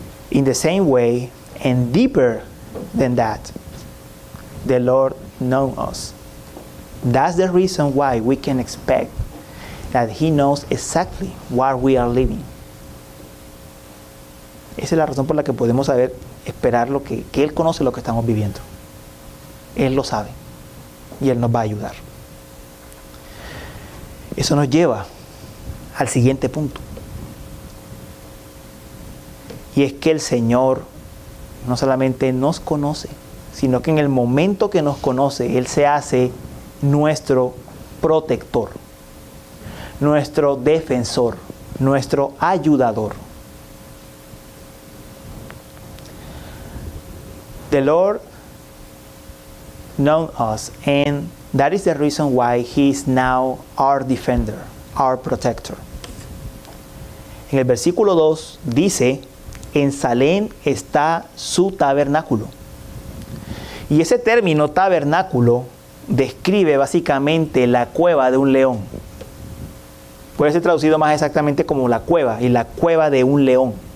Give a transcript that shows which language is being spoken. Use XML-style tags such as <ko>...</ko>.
<en>In the same way, and deeper than that, the Lord knows us. That's the reason why we can expect that He knows exactly what we are living.</en> <es>Esa es la razón por la que podemos esperar que Él conoce lo que estamos viviendo. Él lo sabe y Él nos va a ayudar. Eso nos lleva al siguiente punto. Y es que el Señor no solamente nos conoce, sino que en el momento que nos conoce, Él se hace nuestro protector, nuestro defensor, nuestro ayudador.</es> <en>The Lord knows us, and that is the reason why He is now our defender, our protector.</en> <es>En el versículo 2 dice: en Salem está su tabernáculo. Y ese término tabernáculo describe básicamente la cueva de un león. Puede ser traducido más exactamente como la cueva, y la cueva de un león.</es>